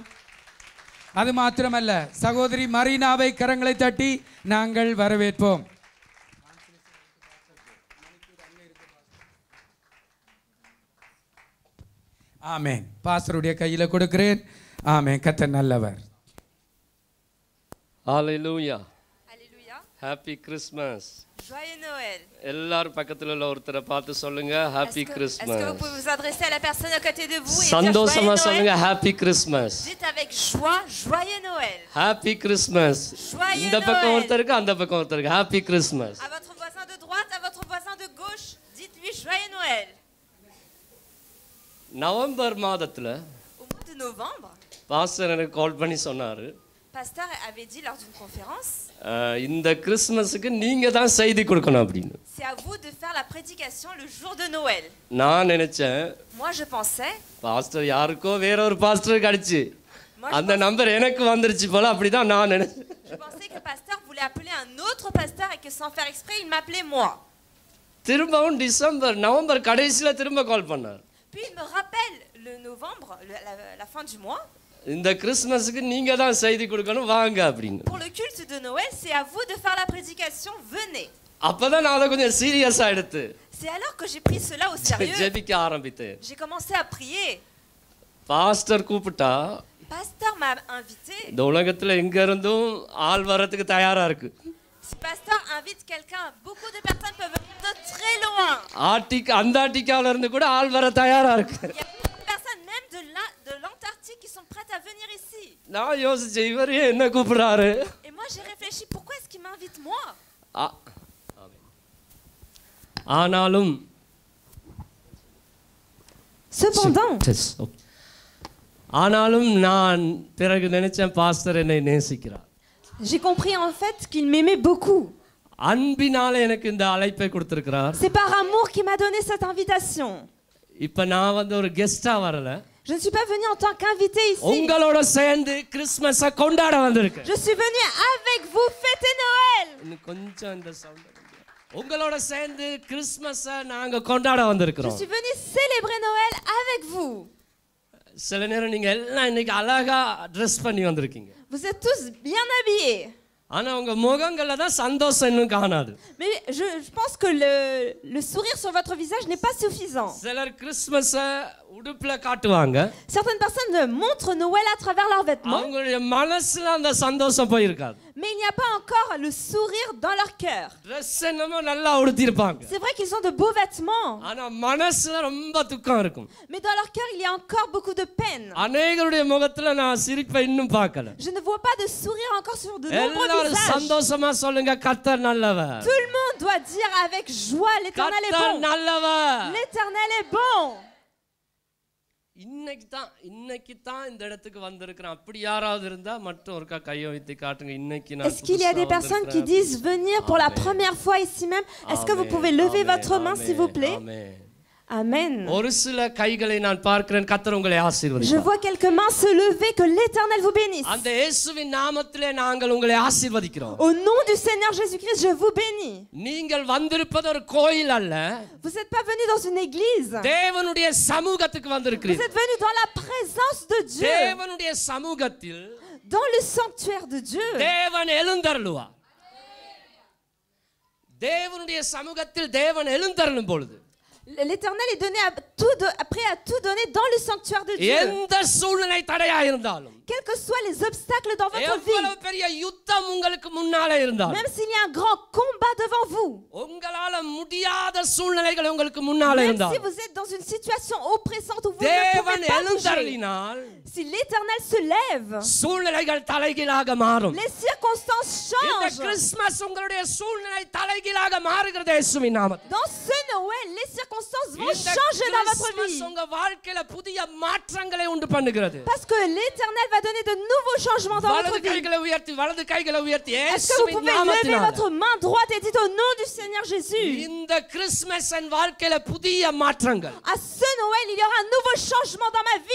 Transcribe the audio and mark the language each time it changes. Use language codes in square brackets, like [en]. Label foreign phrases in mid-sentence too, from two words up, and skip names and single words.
[ta] அது மாத்திரமல்ல, சகோதரி மரீனாவை கரங்களை தட்டி நாங்கள் வரவேற்போம். ஆமேன். பாஸ்டருடைய கையில் கொடுக்கிறேன். ஆமேன். கர்த்தர் நல்லவர். Hallelujah. [fr] Alléluia. [en] Happy Christmas. [fr] Joyeux Noël. [ta] எல்லாரும் பக்கத்துல உள்ள ஒருத்தரை பார்த்து சொல்லுங்க Happy [fr] Est-ce que [en] Christmas. [fr] vous pouvez vous adresser à la personne à côté de vous et dire [ta] சந்தோஷமா [fr] Joyeux [ta] சொல்லுங்க [fr] Noël? [en] Happy Christmas. [fr] Dites avec joie Joyeux Noël. [en] Happy Christmas. [fr] Joyeux [ta] இந்த பக்கம் [fr] Noël. [ta] ஒருத்தருக்கு அந்த பக்கம் ஒருத்தருக்கு [en] Happy Christmas. [fr] À votre voisin de droite, à votre voisin de gauche, dites-lui Joyeux Noël. [ta] நவம்பர் மாதத்துல [fr] Au mois de novembre, [ta] பாஸ்டர் எனக்கு கால் பண்ணி சொன்னாரு, [fr] pasteur avait dit lors d'une conférence, [ta] இந்த கிறிஸ்மஸுக்கு நீங்க தான் செய்தி கொடுக்கணும் அப்படின்னு. [fr] c'est à vous de faire la prédication le jour de Noël. [ta] நான் நினைச்சேன் [fr] Moi je pensais, [ta] பாஸ்டர் யாருக்கோ வேற ஒரு பாஸ்டருக்கு அடிச்சு அந்த நம்பர் எனக்கு வந்துருச்சு போல, அப்படிதான் நான் நினைச்சேன். [fr] je pensais que pasteur voulait appeler un autre pasteur et que sans faire exprès, il m'appelait moi. [ta] திரும்பவும் நவம்பர் கடைசியில திரும்ப கால் பண்ணார். [fr] Puis il me rappelle le novembre, la fin du mois. [ta] இந்த கிறிஸ்மஸுக்கு நீங்க தான் செய்தி கொடுக்கணும் வாங்க அப்படின்னு. [fr] Pour le culte de Noël, c'est à vous de faire la prédication, venez. [ta] அப்பதான் நான் அதை கொஞ்சம் சீரியஸா எடுத்து [fr] C'est alors que j'ai pris cela au sérieux. [ta] ஜெபிக்க ஆரம்பித்தேன். [fr] J'ai commencé à prier. [ta] பாஸ்டர் கூப்பிட்டா [fr] Pasteur m'a invité. [ta] இந்த உலகத்துல எங்க இருந்தும் ஆள் வரதுக்கு தயாரா இருக்கு. [fr] Si pasteur invite quelqu'un, beaucoup de personnes peuvent venir de très loin. [ta] அண்டார்டிகால இருந்து கூட ஆள் வர தயாரா இருக்கு. [fr] Il y a beaucoup de personnes même de l'Antarctique qui sont prêtes à venir ici. [ta] நான் யோசிச்சேன், இவர் என்ன கூப்பிடுறாரு. [fr] Et moi j'ai réfléchi, pourquoi est-ce qu'il m'invite moi? [ta] ஆனாலும் [fr] Cependant, [ta] ஆனாலும் நான் பிறகு நினைச்சேன் பாஸ்டர் என்னை நேசிக்கிறார். [fr] j'ai compris en fait qu'il m'aimait beaucoup. [ta] அன்பினால எனக்கு இந்த அழைப்பை கொடுத்திருக்கிறார். [fr] C'est par amour qu'il m'a donné cette invitation. [ta] இப்ப நான் ஒரு கெஸ்டா வரல. [fr] Je ne suis pas venu en tant qu'invité ici. [ta] உங்களோட சேர்ந்து கிறிஸ்மஸை கொண்டாட வந்திருக்கேன். [fr] Je suis venu avec vous fêter Noël. [ta] இன்னும் கொஞ்சம் இந்த சவுண்ட். உங்களோட சேர்ந்து கிறிஸ்மஸை நாங்க கொண்டாட [fr] Je [ta] வந்திருக்கிறோம். [fr] suis venu célébrer Noël avec vous. [ta] சில நேரம் நீங்க எல்லாம் இன்னைக்கு அழகா ட்ரெஸ் பண்ணி வந்திருக்கீங்க. [fr] Vous êtes tous bien habillés. [ta] ஆனா உங்க முகங்கள்ல தான் சந்தோஷம் இன்னும் காணாது. [fr] Mais je pense que le sourire sur votre visage n'est pas suffisant. [ta] சிலர் கிறிஸ்மஸை உடுப்புல காட்டுவாங்க. [fr] Certaines personnes montrent Noël à travers leurs vêtements. [ta] அவங்களுடைய மனசுல அந்த சந்தோஷம் போய் இருக்காது. [fr] Mais il n'y a pas encore le sourire dans leur cœur. [ta] Dress என்னமோ நல்லா உடுத்தி இருப்பாங்க. [fr] C'est vrai qu'ils ont de beaux vêtements. [ta] ஆனா மனசுல ரொம்ப துக்கம் இருக்கும். [fr] Mais dans leur cœur, il y a encore beaucoup de peine. [ta] அநேகருடைய முகத்துல நான் சிரிப்பை இன்னும் பார்க்கல. [fr] Je ne vois pas de sourire encore sur de nombreux [ta] எல்லாரும் [fr] visages. [ta] சந்தோஷமா சொல்லுங்க கர்த்தர் நல்லவர். [fr] Tout le monde doit dire avec joie, l'Éternel est [ta] கர்த்தர் [fr] bon. [ta] நல்லவர். [fr] L'Éternel est bon. [ta] இன்னைக்கு தான் இந்த இடத்துக்கு வந்திருக்கிறேன். அப்படி யாராவது இருந்தா மட்டும் ஒருக்கா கையை வைத்து காட்டுங்க. இன்னைக்கு நான் [fr] Est-ce qu'il y a des personnes qui disent venir pour la première fois ici même? Est-ce que vous pouvez lever votre main s'il vous plaît? Amen. [ta] ஒரு சில கைகளை நான் பார்க்கிறேன். கர்த்தர் உங்களை [fr] Je [ta] ஆசீர்வதிப்பார். [fr] vois quelques mains se lever, que l'Éternel vous bénisse. [ta] அந்த இயேசுவின் நாமத்திலே நாங்கள் உங்களை ஆசீர்வதிக்கிறோம். [fr] Au nom du Seigneur Jésus-Christ, je vous bénis. [ta] நீங்கள் வந்திருப்பது ஒரு கோயில் அல்ல. [fr] Vous n'êtes pas venus dans une église. [ta] தேவனுடைய சமூகத்துக்கு [fr] Vous [ta] வந்திருக்கிறீர்கள். [fr] êtes venus dans la présence de Dieu. [ta] தேவனுடைய சமூகத்தில் [fr] Dans le sanctuaire de Dieu. [ta] தேவன் எழுந்தருளுவார். தேவனுடைய சமூகத்தில் தேவன் எழுந்தருளும் பொழுது [fr] L'Éternel est donné prêt à tout donner dans le sanctuaire de Dieu. [ta] எந்த சூழ்நிலை தடையா இருந்தாலும் [fr] Quels que soient les obstacles dans votre vie, [ta] எவ்வளவு பெரிய யுத்தம் உங்களுக்கு முன்னாலே இருந்தாலும் [fr] même s'il y a un grand combat devant vous, [ta] உங்களால முடியாத சூழ்நிலைகள் உங்களுக்கு முன்னாலே [fr] même si [ta] இருந்தாலும் [fr] vous êtes dans une situation oppressante où vous ne [ta] தேவன் [fr] pouvez pas bouger, [ta] எழுந்தருளினால் [fr] si l'Éternel se lève, [ta] சூழ்நிலைகள் தலைகீழாக மாறும். [fr] les circonstances [ta] இந்த [fr] changent. [ta] கிறிஸ்துமஸ் உங்களுடைய சூழ்நிலை தலைகீழாக மாறுகிறது இயேசுவின் நாமத்தில். [fr] Dans ce Noël, les circonstances vont [ta] இந்த [fr] changer dans votre [ta] கிறிஸ்துமஸ் [fr] vie. [ta] உங்க வாழ்க்கையில புதிய மாற்றங்களை உண்டு பண்ணுகிறது. [fr] Parce que l'Éternel va donner de nouveaux changements dans votre [ta] வலது [fr] vie. [ta] கைகளை உயர்த்தி வலது கைகளை உயர்த்தி [fr] Est-ce que vous [ta] இயேசுவின் [fr] pouvez lever [ta] நாமத்தினால [fr] votre main droite et dites au nom du Seigneur Jésus? [ta] இந்த கிறிஸ்துமஸ் என் வாழ்க்கையில புதிய மாற்றங்கள், [fr] À ce Noël, il y aura un nouveau changement dans ma vie.